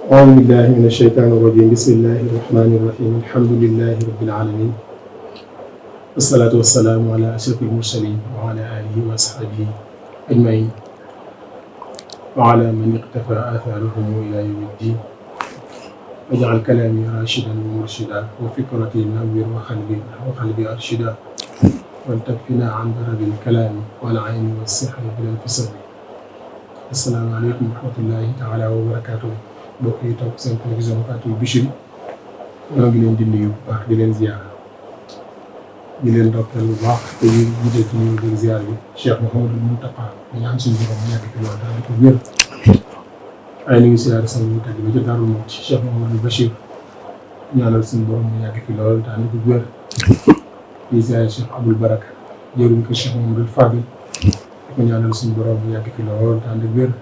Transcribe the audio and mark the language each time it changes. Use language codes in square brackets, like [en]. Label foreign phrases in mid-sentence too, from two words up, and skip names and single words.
[ar] أعوذ بالله من الشيطان الرجيم بسم الله الرحمن الرحيم الحمد لله رب العالمين والصلاة والسلام على أشرف المرسلين وعلى آله وأصحابه أجمعين وعلى من اقتفى آثارهم إلى يوم الدين واجعل كلامي راشدا ومرشدا وفكرتي نوّر وقلبي أرشدا وانتفنا عن ضرر الكلام والعين والسحر بلا انفصال. السلام عليكم ورحمة الله تعالى وبركاته. [wo] mbokk yi toog seen télévision Fatul Bichri ñoo ngi leen di nuyu bu baax di leen ziar di leen doppeel bu baax te ñu jiite ci ñëw di ziar bi Cheikh Mouhamadou Mountakha ñu ñaan suñu borom mu yàgg fi loolu daal di ko wér waaye ñu ngi ziar sama mu tàgg ba ca Darou Mouhty Cheikh Mouhamadou Bachir ñaanal suñu borom mu yàgg fi loolu daal di ko wér di ziar Cheikh Aboul Baraka jëruñ ko Cheikh Mouhamadou Fadil di ko ñaanal suñu borom mu yàgg fi loolu daal di wér.